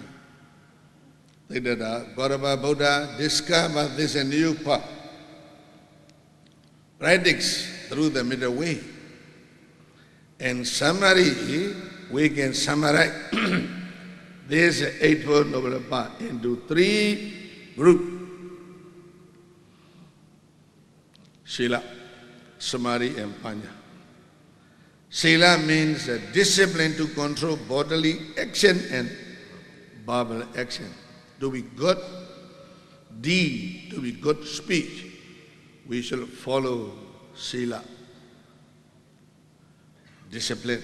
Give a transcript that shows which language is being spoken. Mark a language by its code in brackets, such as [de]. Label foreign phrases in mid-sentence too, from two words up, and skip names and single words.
[en] Siddhartha Gautama Buddha discovered this a new path. Practice through the middle way. In summary, we can summarize this Eightfold Noble Path into 3 groups. [pi] Sila, Samadhi and Panya. [en] Sila means a discipline to control bodily action and verbal action. To be good deed, to be good speech, we shall follow Sila, discipline.